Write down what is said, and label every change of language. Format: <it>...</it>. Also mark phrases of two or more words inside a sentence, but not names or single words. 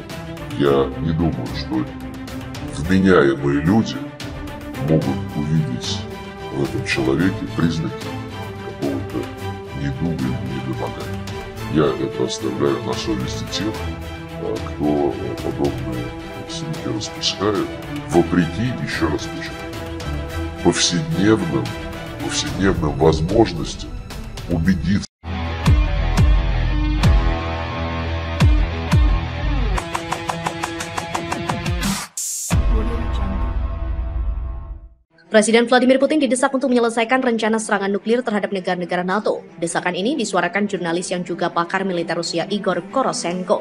<ru>Я не думаю, что вменяемые люди могут увидеть в этом человеке признаки какого-то недуга или недомогания. Я это оставляю на совести тех, кто подобные слухи распускает, вопреки, еще раз подчеркну, повседневным возможностям убедиться.</ru> <id>Presiden Vladimir Putin didesak untuk menyelesaikan rencana serangan nuklir terhadap negara-negara NATO. Desakan ini disuarakan jurnalis yang juga pakar militer Rusia Igor Koroshenko.</id>